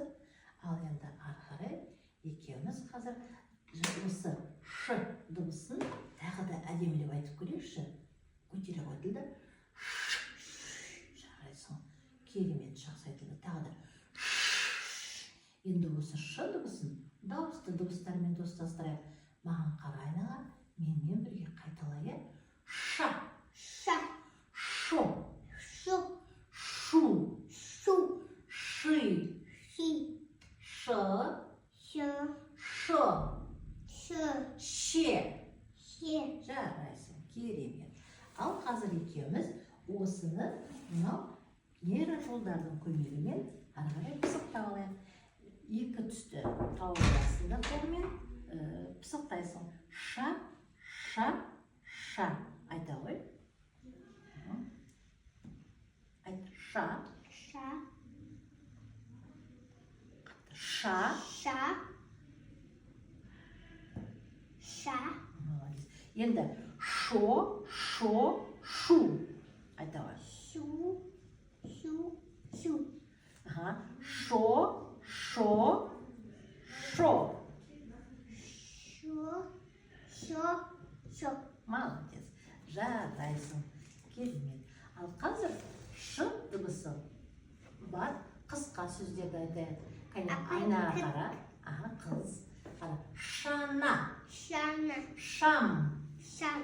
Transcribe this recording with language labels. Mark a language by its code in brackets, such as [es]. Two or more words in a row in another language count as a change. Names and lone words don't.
[kk] Ал енді ары қарай екеуміз қазір осы ш дыбысын тағы да әдемілеп айтып көрейікші. Көтере қой тілді. Жарайсың. Керемет жақсы айтылды. Тағы да. Енді осы ш дыбысын дауысты дыбыстармен достастырайық. Маған қара айнаға, менімен бірге қайталайық. Ша. Ша. Шо. Шу. Шу. Шу. Ши. Ши. Ш. Ш. Ш. Ш. Ше. Ше. Жарайсың, керемет. Ал қазір екеуміз осыны мынау нейрожолдардың көмегімен ары қарай пысықтап алайық. Екі түсті тауып астында қолмен пысықтайсың. Ша, ша, ша. Айта ғой. Айт. Ша. Ша. Ша. Ша. Ша. Молодец. Енді шо, шо, шу. Айта ғой. Шу. Шу. Шу. Шо. Шо, шо. Шо. Шо. Шо. Молодец. Жарайсың. Керемет. Ал қазір ш дыбысы бар қысқа сөздерді айтайық. Кәне айнаға қара. Қыз. Қара. Шана. Шана. Шам. Шам.